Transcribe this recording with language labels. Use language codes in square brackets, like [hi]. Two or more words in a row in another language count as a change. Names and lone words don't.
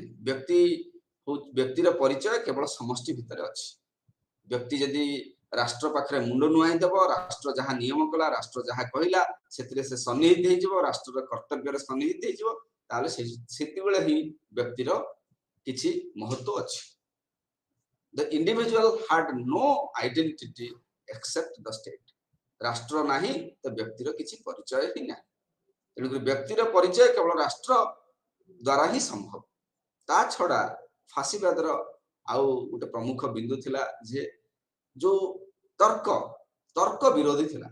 [or] ବ୍ୟକ୍ତିର ପରିଚୟ କେବଳ ସମଷ୍ଟି ଭିତରେ ଅଛି। ବ୍ୟକ୍ତି ଯଦି ରାଷ୍ଟ୍ର ପାଖରେ ମୁଣ୍ଡ ନୁଆଇଁ ଦେବ, ରାଷ୍ଟ୍ର ଯାହା ନିୟମ କଲା, ରାଷ୍ଟ୍ର ଯାହା କହିଲା ସେଥିରେ ସେ ସନ୍ନିହିତ ହେଇଯିବ, ରାଷ୍ଟ୍ରର କର୍ତ୍ତବ୍ୟରେ ସନ୍ନିହିତ ହେଇଯିବ, ତାହେଲେ ସେତେବେଳେ ହିଁ ବ୍ୟକ୍ତିର କିଛି ମହତ୍ଵ ଅଛି। [en] The individual had no identity except the state. [or] ରାଷ୍ଟ୍ର ନାହିଁ ତ ବ୍ୟକ୍ତିର କିଛି ପରିଚୟ ହିଁ ନାହିଁ। ତେଣୁକରି ବ୍ୟକ୍ତିର ପରିଚୟ କେବଳ ରାଷ୍ଟ୍ର ଦ୍ୱାରା ହିଁ ସମ୍ଭବ। ତା ଛଡା ଫାସିବାଦର ଆଉ ଗୋଟେ ପ୍ରମୁଖ ବିନ୍ଦୁ ଥିଲା ଯେ ଯୋଉ ତର୍କ ବିରୋଧୀ ଥିଲା।